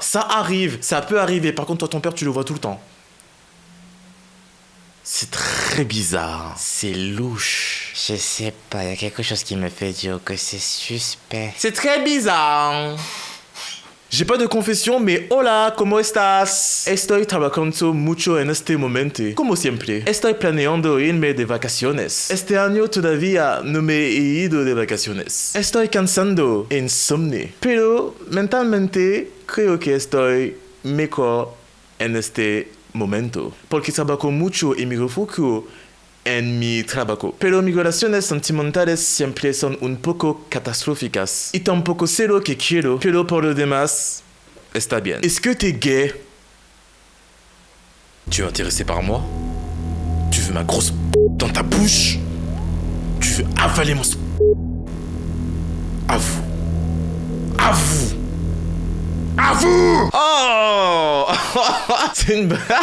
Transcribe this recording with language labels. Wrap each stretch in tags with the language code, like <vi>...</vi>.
<fr>Ça arrive, ça peut arriver. Par contre, toi, ton père, tu le vois tout le temps. C'est très bizarre. C'est louche. Je sais pas, il y a quelque chose qui me fait dire que c'est suspect. C'est très bizarre. J'ai pas de confession, mais</fr> <es>hola, ¿cómo estás? Estoy trabajando mucho en este momento. Como siempre. Estoy planeando irme de vacaciones. Este año todavía no me he ido de vacaciones. Estoy cansando, insomnio. Pero mentalmente creo que estoy mejor en este momento. Porque trabajo mucho y me refugio en mi trabajo. Pero mis relaciones sentimentales siempre son un poco catastróficas. Y tampoco sé lo que quiero, pero por lo demás, está bien.</es> <fr>Est-ce que t'es gay? Tu es intéressé par moi? Tu veux ma grosse dans ta bouche? Tu veux avaler mon... Avoue. Avoue. Avoue! Oh! C'est une...</fr>